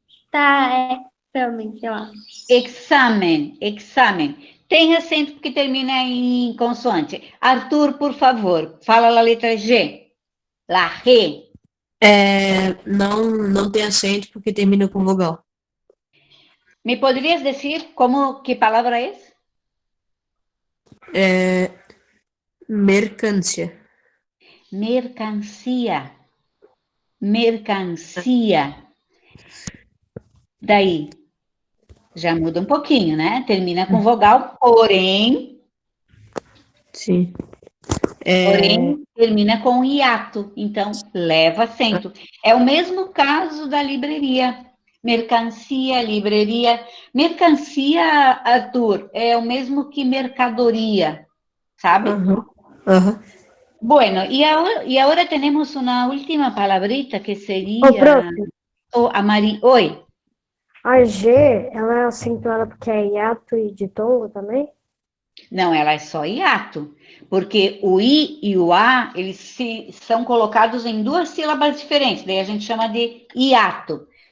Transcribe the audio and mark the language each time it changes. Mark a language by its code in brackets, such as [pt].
[pt] Tá, também, sei lá. [es] Examen, examen. [pt] Tem acento porque termina em consoante. Arthur, por favor, fala a letra G. [es] La G. [pt] Não tem acento porque termina com vogal. [es] ¿Me podrías decir qué palabra es? Mercância. Mercancía. Mercancía. [pt] Daí, já muda um pouquinho, né? Termina com vogal, porém... Sim. Porém, termina com hiato. Então, leva acento. É o mesmo caso da livraria. Mercancia, livraria. Mercancia, Arthur, é o mesmo que mercadoria, sabe? Aham. [es] Bueno, y ahora tenemos una última palabrita que sería... [pt] Ô, prof, Oi. a G, ela é acentuada porque é hiato e ditongo também? Não, ela é só hiato, porque o I e o A, eles são colocados em duas sílabas diferentes, daí a gente chama de hiato.